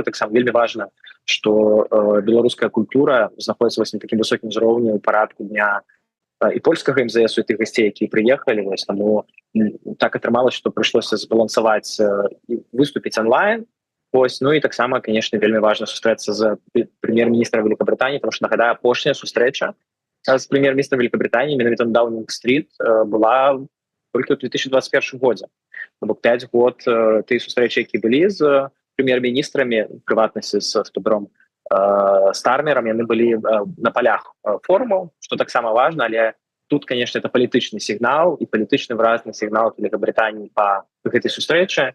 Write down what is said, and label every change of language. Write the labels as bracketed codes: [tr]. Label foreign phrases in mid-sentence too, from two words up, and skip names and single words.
[be] Таксама вельмі важна, што беларуская культура знаходіцца вось на такім высокім узроўні ў парадку дня і польскага МЗС, і тых гасцей, якія прыехалі. Вось таму так атрымалася, што прыйшлося збалансаваць і выступіць онлайн. Вось, ну і таксама, конечно, вельмі важна сустрэцца з прэм'ер-міністрам Великобрытаніі, тому што, нагадаю, апошняя сустрэча з прэм'ер-міністрам Великобрытаніі менавіта на Даунінг-стрит была только в 2021 годзе. Бок 5 год тыя сустрэчы, які былі з прэм'ер-міністрамі, прыватнасці з Тубером Стармером, яны былі на полях форумаў, што таксама важна, але тут, [ru] конечно, это [be] палітычны сігнал і палітычны выразны сігнал Великобрытаніі па гэтай сустрэчы.